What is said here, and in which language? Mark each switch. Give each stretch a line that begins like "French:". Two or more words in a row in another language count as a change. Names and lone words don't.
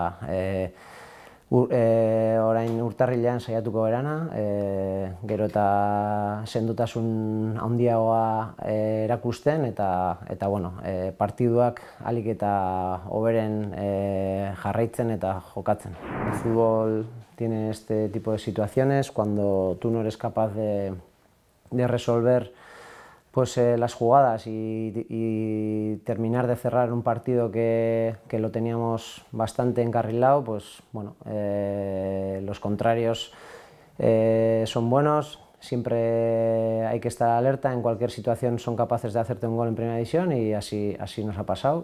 Basque: orain urtarrilean saiatuko gerana, gero eta sendotasun handiagoa erakusten, eta partiduak ahalik eta hoberen jarraitzen eta jokatzen.
Spanish: El fútbol tiene este tipo de situaciones cuando tú no eres capaz de resolver las jugadas y terminar de cerrar un partido que lo teníamos bastante encarrilado, los contrarios son buenos, siempre hay que estar alerta, en cualquier situación son capaces de hacerte un gol en primera división, y así nos ha pasado.